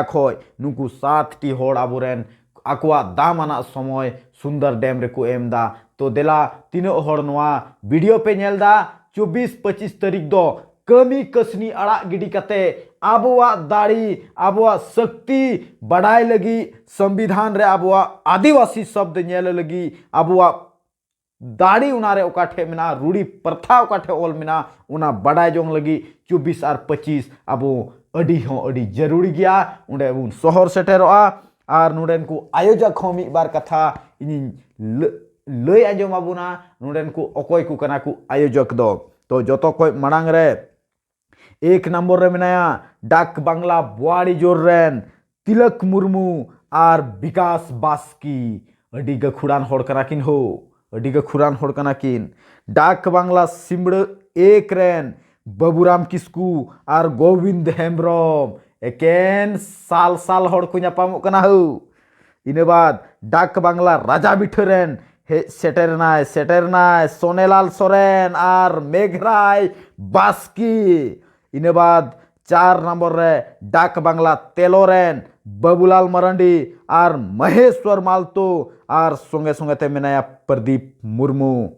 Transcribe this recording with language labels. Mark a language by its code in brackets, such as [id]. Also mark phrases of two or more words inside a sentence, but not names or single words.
[sat] खोय नुकु 7 टी होड़ आबुरेन आकुआ दामाना समय सुंदर डैम रे को एमदा तो देला तीनो होड़ नोआ वीडियो पे नेलदा 24-25 तारीख दो कमी कसनी अड़ा गिडी कते आबुआ दाड़ी आबुआ शक्ति बढ़ाई लगी संविधान रे आबुआ आदिवासी शब्द नेल लगी आबुआ दाड़ी उनारे ओकाठे मिना रूढ़ी प्रथा ओकाठे ओल मिना उना बढ़ाई जोंग लगी 24 और 25 आबो अड़ी जरूरी गया उंडे उन शहर सेटेरोआ और नुडेन को आयोजक हो मी बार कथा इन लय आजम आबुना नुडेन को अकोय को कना को आयोजक दो तो जतो कोई मड़ांग रे 1 नंबर रे मिनाया डाक बांग्ला बुआड़ी जोर रेन तिलक मुर्मू और विकास बास्की अडी गखुड़ान होड़ कना किन हो अडी गखुड़ान होड़ कना किन डाक बांग्ला सिमड़ 1 रेन बाबूराम किस्कू और गोविंद हेम्ब्रम एकेन साल होड़ को न्यापामो कना हो इने बाद डाक बांग्ला राजा बिठरेन हे सेटेरनाय सोनेलाल सोरेन और मेघराय बास्की इने बाद 4 नंबर रे डाक बांग्ला तेलोरेन बाबूलाल मरांडी और महेश्वर मालतो और संगे संगे ते मेनाया प्रदीप मुर्मू